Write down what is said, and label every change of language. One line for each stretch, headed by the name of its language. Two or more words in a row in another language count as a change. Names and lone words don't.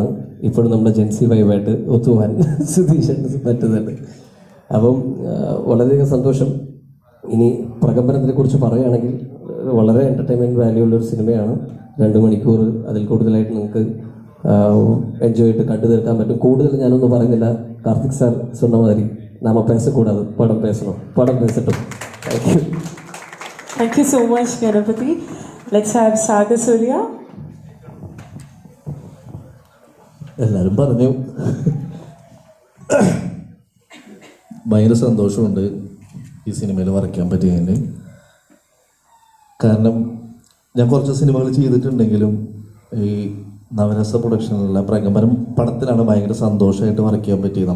Malayalam: ഇപ്പോഴും നമ്മുടെ
English: GenZ vibe
Malayalam: ഒത്തുപോകാൻ സുധീഷേട്ടന് പറ്റുന്നുണ്ട്. അപ്പം വളരെയധികം സന്തോഷം. ഇനി പ്രകമ്പനത്തിനെ കുറിച്ച് പറയുകയാണെങ്കിൽ വളരെ
English: entertainment value
Malayalam: ഉള്ളൊരു സിനിമയാണ്. 2 മണിക്കൂർ അതിൽ കൂടുതലായിട്ട് നിങ്ങൾക്ക് എൻജോയ് ആയിട്ട് കണ്ടു തീർക്കാൻ പറ്റും. കൂടുതൽ ഞാനൊന്നും പറയുന്നില്ല.
Tamil: കാർത്തിക് സാർ சொன்ன மாதிரி நாம பேசக்கூடாதே படம் பேசணும், படம் பேசட்டும்.
English: thank you. Thank you so much, Ganapati. Let's have Sagar Surya.
Malayalam: എല്ലാവരും പറഞ്ഞു. ഭയങ്കര സന്തോഷമുണ്ട് ഈ സിനിമയിൽ വരയ്ക്കാൻ പറ്റിയതിന്. കാരണം ഞാൻ കുറച്ച് സിനിമകൾ ചെയ്തിട്ടുണ്ടെങ്കിലും ഈ നവരസ പ്രൊഡക്ഷനിലുള്ള പ്രകമ്പനം പടത്തിലാണ് ഭയങ്കര സന്തോഷമായിട്ട് വരയ്ക്കാൻ പറ്റിയത്.